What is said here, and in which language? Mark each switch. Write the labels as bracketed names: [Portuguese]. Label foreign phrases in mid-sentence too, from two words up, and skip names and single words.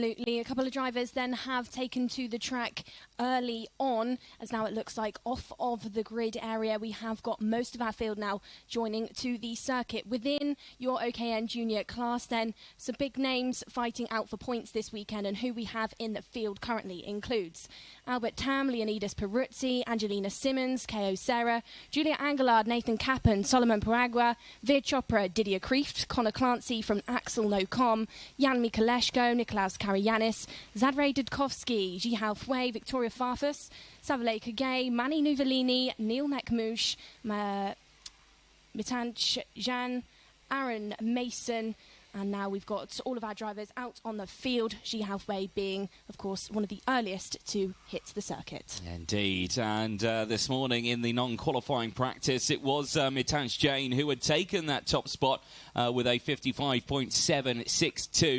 [English] A couple of drivers then have taken to the track early on, as now it looks like off of the grid area we have got most of our field now joining to the circuit. Within your OKN Junior class then, some big names fighting out for points this weekend, and who we have in the field currently includes Albert Tam, Leonidas Peruzzi, Angelina Simmons, Ko Serra, Julia Angelard, Nathan Kappen, Solomon Paragua, Veer Chopra, Didier Kreeft, Connor Clancy from Axel Nocom, Jan Mikoleshko, Nikolaus Karayanis, Zadray Dudkovsky, Jihao Fwei, Victoria Farfus, Savile Kagay, Mani Nuvolini, Neil Nekmouche, Mitanch Jan, Aaron Mason. And now we've got all of our drivers out on the field, Ji Haofei being, of course, one of the earliest to hit the circuit. Indeed. And this morning in the non-qualifying practice, it was Mitanch Jain who had taken that top spot with a 55.762.